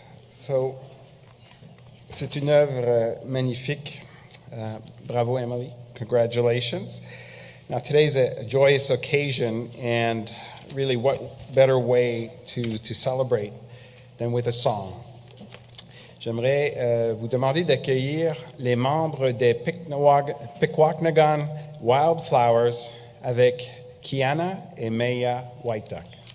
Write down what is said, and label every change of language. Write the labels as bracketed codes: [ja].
[fr] So, c'est une œuvre magnifique. [en] Bravo, Emily. Congratulations. Now, today's a joyous occasion, and really, what better way to celebrate than with a song? [fr] J'aimerais vous demander d'accueillir les membres des Pikwakanagan Wildflowers avec Kiana et Maya White Duck.